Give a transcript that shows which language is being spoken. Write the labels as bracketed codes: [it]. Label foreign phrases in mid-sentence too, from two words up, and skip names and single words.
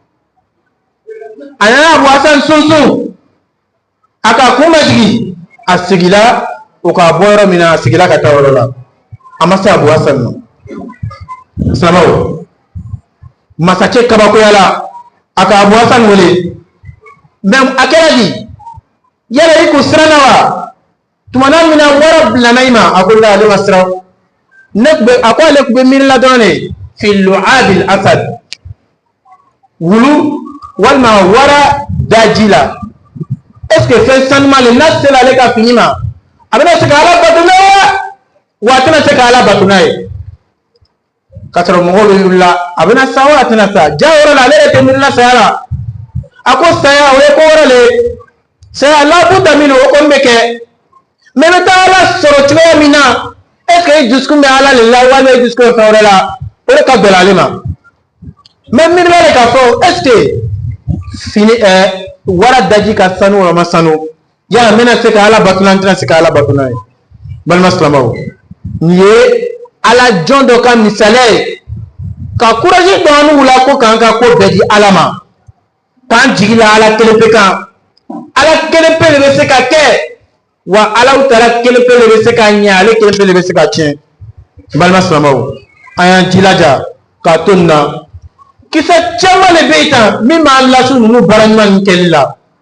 [bm] a nana Abu Hasan sunsun a ka kun ma jigi a sigila o ka bɔ yɔrɔ min na a sigila ka taa yɔrɔ la a ma se Abu Hasan ma silamɛw masakɛ kabakoyala a ka Abu Hasan wele mais a kɛra di yala i kun siranna wa tumana min na wara bilana i ma a ko la ale ma siran a ko ale kun bɛ miirila dɔrɔn de [ar] في لعاب الأسد [bm] wulu walima wara daji la [fr] est ce que [bm] fɛn sanuma le n'a sera ale ka fini ma a bɛna se ka ala bato n'a ye wa a tɛna se ka ala bato n'a ye ka sɔrɔ mɔgɔw bɛ wulila a bɛna sa wa a tɛna sa ja yɔrɔ la ale yɛrɛ tɛ miirila saya la a ko saya o ye ko wɛrɛ le saya labuda min o kɔni bɛ kɛ mais bɛ taa ala sɔrɔ cogoya min na [fr] est ce que [bm] i dusukun bɛ ala le la walima i dusukun bɛ fɛn wɛrɛ la o de ka gɛlɛn ale ma mais miirila de k'a fɔ [fr] est ce que [bm] fini wara daji ka sanu o ma sanu yala n bɛna se ka ala bato n'a n tɛna se ka ala bato n'a ye balima silamɛw nin ye ala jɔn dɔ ka misaliya ye ka courage don an wula ko k'an ka ko bɛɛ di ala ma k'an jigi la ala kelen pe kan ala kelen pe de bɛ se ka kɛ wa alaw taala kelen pe de bɛ se ka ɲɛ ale kelen pe de bɛ se ka tiɲɛ balima silamɛw an y'an jilaja k'a to nin na kisɛ caman de bɛ yen tan min b'an lasu ninnu baara ɲuman ninnu kɛli la